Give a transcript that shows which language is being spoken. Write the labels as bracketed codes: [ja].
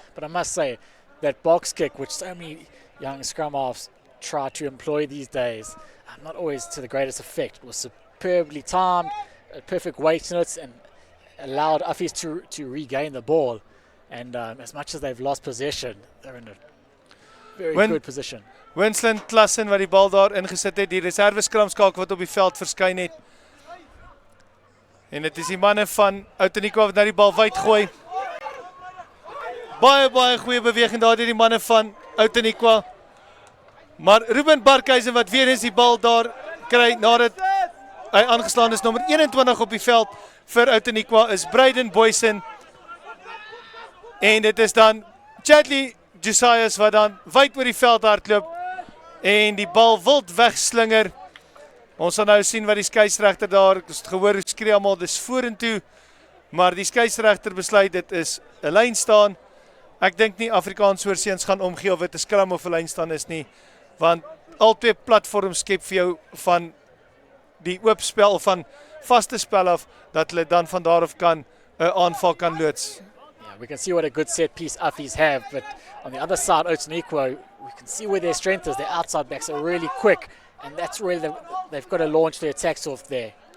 [en] But I must say, that box kick, which so many young scrum halves try to employ these days, not always to the greatest effect. It was superbly timed, a perfect weight in it, and allowed Affies to regain the ball. And as much as they've lost possession, they're in a very good position. [af] Winston Klassen wat die bal daar ingesit het, die reserve skramskakel wat op die veld verskyn het. En dit is die manne van Outeniqua wat nou die bal wyd gooi. Baie goeie beweging daar deur die manne van Outeniqua. Maar Ruben Barkhuizen wat weer eens die bal daar kry nadat hy aangeslaan is, nommer 21 op die veld vir Outeniqua is Braden Boysen. En dit is dan Chatley Josias wat dan wyd oor die veld hardloop en die bal wild wegslinger. Ons sal nou sien wat die skeieregter daar, ek het gehoor skree almal dis vorentoe, maar die skeieregter besluit dit is 'n lyn staan. Ek dink nie Afrikaans oorseens gaan omgee of dit 'n skram of 'n lyn staan is nie, want al twee platforms skep vir jou van die oop spel van vaste spel af dat hulle dan van daar af kan 'n aanval kan loods. [en] Yeah, we can see what a good set piece Affies have, but on the other side, Outeniqua, we can see where their strength is. Their outside backs are really quick, and that's really they've got to launch their attacks off there.